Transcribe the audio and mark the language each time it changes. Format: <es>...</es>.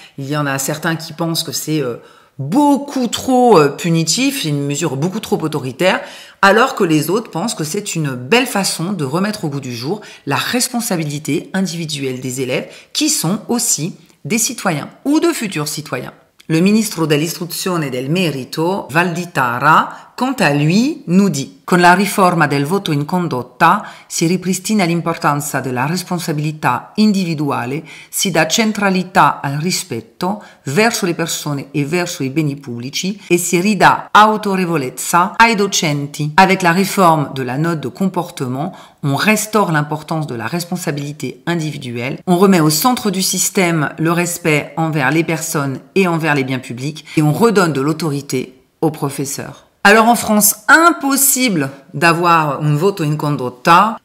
<fr>Il y en a certains qui pensent que c'est beaucoup trop punitif, une mesure beaucoup trop autoritaire, alors que les autres pensent que c'est une belle façon de remettre au goût du jour la responsabilité individuelle des élèves qui sont aussi des citoyens ou de futurs citoyens. Le ministre</fr> <it>dell'istruzione e del merito,</it> <fr>Valditara, quant à lui, nous dit:</fr> <it>con la riforma del voto in condotta si ripristina l'importanza della responsabilità individuale, si dà centralità al rispetto verso le persone e verso i beni pubblici e si ridà autorevolezza ai docenti.</it> <fr>Avec la réforme de la note de comportement, on restaure l'importance de la responsabilité individuelle, on remet au centre du système le respect envers les personnes et envers les biens publics et on redonne de l'autorité aux professeurs. Alors en France, impossible d'avoir un voto in condotta.</fr>